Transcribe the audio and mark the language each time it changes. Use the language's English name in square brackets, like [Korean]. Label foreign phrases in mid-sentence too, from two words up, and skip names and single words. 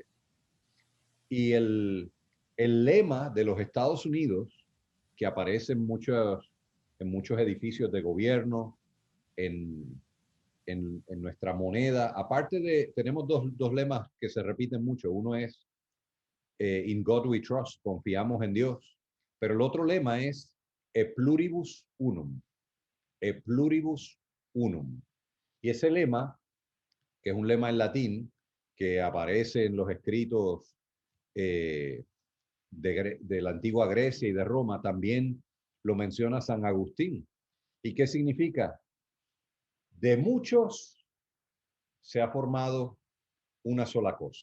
[Spanish] Y el lema de los Estados Unidos, que aparece en muchos edificios de gobierno, en nuestra moneda, tenemos dos lemas que se repiten mucho. [English] Uno es In God We Trust, [Spanish] confiamos en Dios. Pero el otro lema es [Latin] E pluribus unum, E pluribus unum. [Spanish] Y ese lema, que es un lema en latín, que aparece en los escritos de la antigua Grecia y de Roma, también lo menciona San Agustín. ¿Y qué significa? De muchos se ha formado una sola cosa.